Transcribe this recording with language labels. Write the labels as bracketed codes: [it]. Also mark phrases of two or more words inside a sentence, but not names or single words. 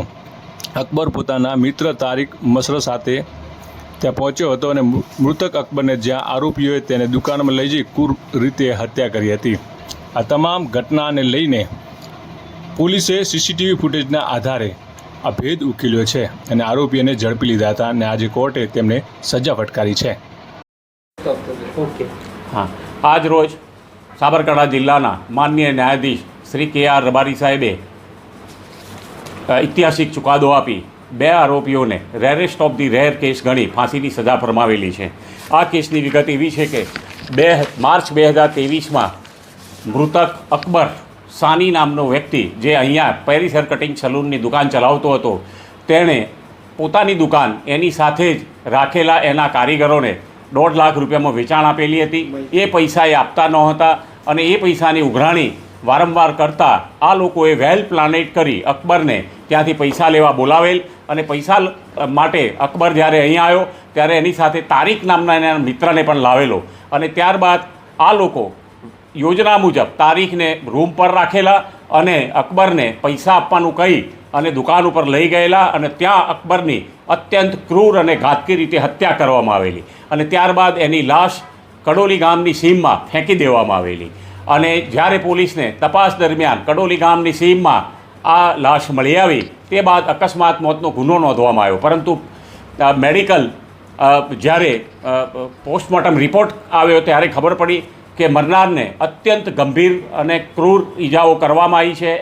[gu] અકબર પોતાના મિત્ર તારિક મસર સાથે ત્યાં પહોંચ્યો હતો અને મૃતક અકબરને જ્યાં આરોપીઓએ તેને દુકાનમાં લઈ જઈ ક્રૂર રીતે હત્યા કરી હતી। આ તમામ ઘટનાને લઈને પોલીસે સીસીટીવી ફૂટેજના આધારે આ ભેદ ઉકેલ્યો છે અને આરોપીઓને ઝડપી લીધા હતા અને આજે કોર્ટે તેમને સજા ફટકારી છે। હાં, આજ રોજ સાબરકાંઠા જિલ્લાના માનનીય ન્યાયાધીશ શ્રી કે.આર. રબારી સાહેબે ઐતિહાસિક ચુકાદો આપી 2 આરોપીઓને [en] rarest of the rare [gu] કેસ ગણી ફાંસીની સજા ફરમાવેલી છે। આ કેસની વિગત એવી છે કે માર્ચ 2023 માં મૃતક અકબર સાની નામનો વ્યક્તિ જે અહીંયા પેરિસ [en] hair cutting [gu] સલૂનની દુકાન ચલાવતો હતો, તેણે પોતાની દુકાન એની સાથે જ રાખેલા એના કારીગરોને 1.5 લાખ રૂપિયામાં વેચાણ આપેલી હતી। એ પૈસા એ આપતા નહોતા અને એ પૈસાની ઉઘરાણી વારંવાર કરતા આ લોકોએ [en] well planned [gu] કરી અકબરને ત્યાંથી પૈસા લેવા બોલાવેલ અને પૈસા માટે અકબર જ્યારે અહીં આવ્યો ત્યારે એની સાથે તારીક નામના એના મિત્રને પણ લાવેલો અને ત્યારબાદ આ લોકો યોજના મુજબ તારીખને રૂમ પર રાખેલા અને અકબરને પૈસા આપવાનું કહી અને દુકાન પર લઈ ગયેલા અને ત્યાં અકબરની અત્યંત ક્રૂર અને ઘાતકી રીતે હત્યા કરવામાં આવેલી અને ત્યારબાદ એની લાશ કડોલી ગામની સીમમાં ફેંકી દેવામાં આવેલી અને જ્યારે પોલીસને તપાસ દરમિયાન કડોલી ગામની સીમમાં આ લાશ મળી આવી તે બાદ અકસ્માત મોતનો ગુનો નોંધવામાં આવ્યો, પરંતુ મેડિકલ જ્યારે [en] postmortem report [gu] આવ્યો ત્યારે ખબર પડી કે મરનારને અત્યંત ગંભીર અને ક્રૂર ઈજાઓ કરવામાં આવી છે।